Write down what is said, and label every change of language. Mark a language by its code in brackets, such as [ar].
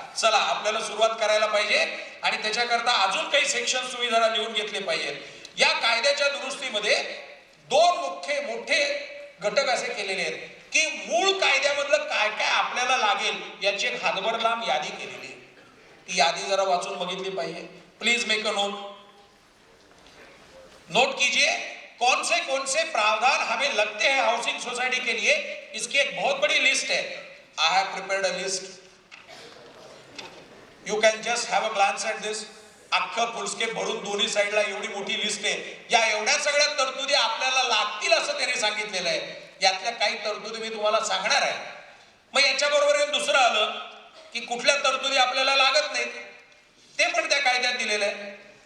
[mr] चला आपल्याला सुरुवात करायला पाहिजे आणि त्याच्याकरता अजून काही सेक्शन तुम्ही जरा लिहून घेतले पाहिजेत. या कायद्याच्या दुरुस्तीमध्ये 2 मोठे घटक असे केलेले आहेत की मूळ कायद्यामधलं काय काय आपल्याला लागेल याची एक हातभर लांब यादी केलेली आहे. ती यादी जरा वाचून बघितली पाहिजे. [en] please make a note [hi] कीजिए कौन से प्रावधान हमें लगते हैं हाउसिंग सोसाइटी के लिए. इसकी एक बहुत बड़ी लिस्ट है. [en] I have prepared a list. You can just have a glance at this. [mr] अख्खं फुलस्केप भरून दोन्ही साईडला एवढी मोठी लिस्ट आहे. या एवढ्या सगळ्या तरतुदी आपल्याला लागतील असं त्यांनी सांगितलेलं आहे. यातल्या काही तरतुदी मी तुम्हाला सांगणार आहे. मग याच्याबरोबर दुसरं आलं की कुठल्या तरतुदी आपल्याला लागत नाहीत ते पण त्या कायद्यात दिलेलं आहे.